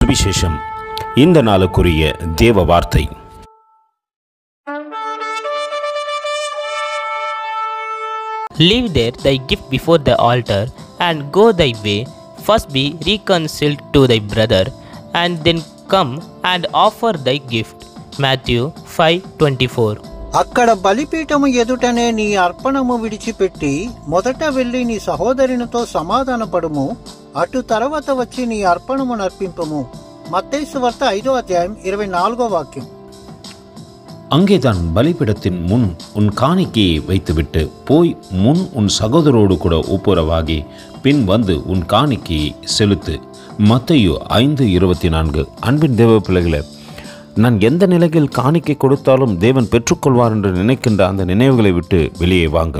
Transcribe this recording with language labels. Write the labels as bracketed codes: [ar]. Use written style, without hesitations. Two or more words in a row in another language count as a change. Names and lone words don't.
[ta] சுவிசேஷம். இந்த நாளுக்குரிய தேவ வார்த்தை. [en] Leave there thy gift before the altar, and go thy way. First be reconciled to thy brother, and then come and offer thy gift. Matthew 5:24. [te] అక్కడ బలిపీఠము ఎదుటనే నీ అర్పణము విడిచిపెట్టి మొదట వెళ్ళి నీ సహోదరునితో సమాధానపడుము, అటు తర్వాత వచ్చి నీ అర్పణము నర్పింపము. మత్తయి సువార్త 5వ అధ్యాయం 24వ వాక్యం. [ta] அங்கேதான் பலிபீடத்தின் முன் உன் காணிக்கையை வைத்துவிட்டு போய் முன் உன் சகோதரோடு கூட ஒப்புரவாகி பின் வந்து உன் காணிக்கையை செலுத்து. மத்தேயு 5:24. அன்பின் தேவ பிள்ளைகளே, நான் எந்த நிலையில் காணிக்கை கொடுத்தாலும் தேவன் பெற்றுக்கொள்வார் என்று நினைக்கின்ற அந்த நினைவுகளை விட்டு வெளியே வாங்கள்.